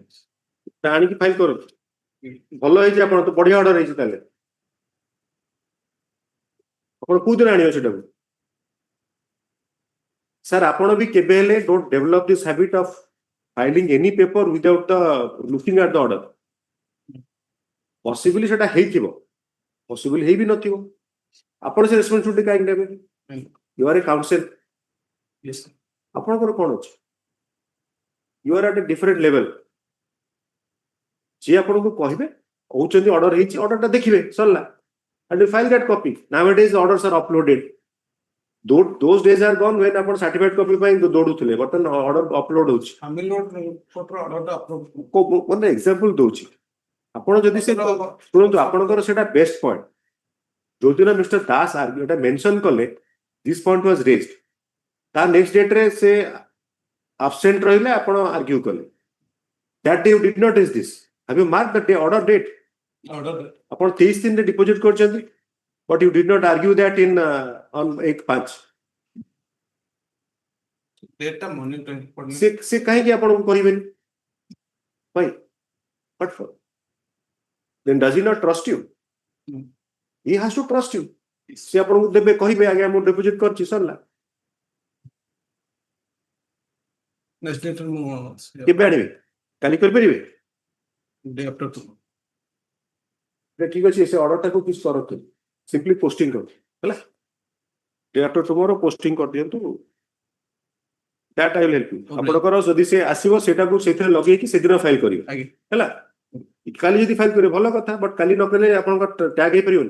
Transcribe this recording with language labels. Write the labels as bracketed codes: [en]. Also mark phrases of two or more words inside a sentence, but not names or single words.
[or] ଆଣିକି ଫାଇଲ କରନ୍ତୁ ଭଲ ହେଇଛି ଆପଣ ତ ବଢିଆ ଅର୍ଡର ହେଇଛି ତାହେଲେ ଆପଣ କୋଉଦିନ ଆଣିବେ ସେଟାକୁ ସାର୍ ଆପଣ ବି କେବେ ହେଲେ [en] don't develop this habit of filing any paper without the looking at the order [or] ପସିବଲି ସେଟା ହେଇଥିବ ପସିବଲି ହେଇ ବି ନଥିବ ଆପଣ ସେ ରେସ୍ପନ୍ସିବିଲିଟି କାହିଁକି ନେବେ [en] you are a counsel [or] ଆପଣଙ୍କର କଣ ଅଛି [en] you are at a different level [or] ଯିଏ ଆପଣଙ୍କୁ କହିବେ କହୁଛନ୍ତି ଅର୍ଡର ହେଇଛି ଅର୍ଡରଟା ଦେଖିବେ ସରିଲା [en] and you file that copy nowadays orders are uploaded those days are gone when [or] ଆପଣ [en] certified copy [or] ପାଇଁ ଦୌଡୁଥିଲେ ବର୍ତ୍ତମାନ ଅର୍ଡର ଅପଲୋଡ ହଉଛି ମାନେ ଏକ୍ସାମ୍ପଲ ଦଉଛି ଆପଣ ଯଦି ସେ ଶୁଣନ୍ତୁ ଆପଣଙ୍କର ସେଟା [en] best point [or] ଯୋଉଦିନ ମିଷ୍ଟର ଦାସ ଏଟା ମେନସନ କଲେ [en] this point was raised [or] ତା ନେକ୍ସଟ ଡେଟରେ ସେ absent ରହିଲେ ଆପଣ ଆର୍ଗ୍ୟୁ କଲେ [en] that day you did not raise this have you marked the day order date [or] ଆପଣ 23 ଦିନରେ ଡିପୋଜିଟ୍ କରିଛନ୍ତି [en] but you did not argue that in on 1/5 [or] ସେ କାହିଁକି ଆପଣଙ୍କୁ କରିବେନି [en] why what for then does he not trust you he has to trust you [or] ସେ ଆପଣଙ୍କୁ ଦେବେ କହିବେ ଆଜ୍ଞା ମୁଁ ଡିପୋଜିଟ୍ କରିଛି ସରିଲା କେବେ ଆଣିବେ କାଲି କରିପାରିବେ ଠିକ ଅଛି ସେ ଅର୍ଡରଟାକୁ କିଛି କରନ୍ତୁ [en] simply posting [or] କରନ୍ତୁ ହେଲା [en] day after tomorrow [or] ପୋଷ୍ଟିଂ କରିଦିଅନ୍ତୁ [en] that I will help you [or] ଆପଣଙ୍କର ଯଦି ସେ ଆସିବ ସେଟାକୁ ସେଥିରେ ଲଗେଇକି ସେଦିନ ଫାଇଲ କରିବେ ହେଲା କାଲି ଯଦି ଫାଇଲ କରିବେ ଭଲ କଥା ବଟ୍ କାଲି ନ କଲେ ଆପଣଙ୍କ ଟ୍ୟାଗ ହେଇପାରିବନି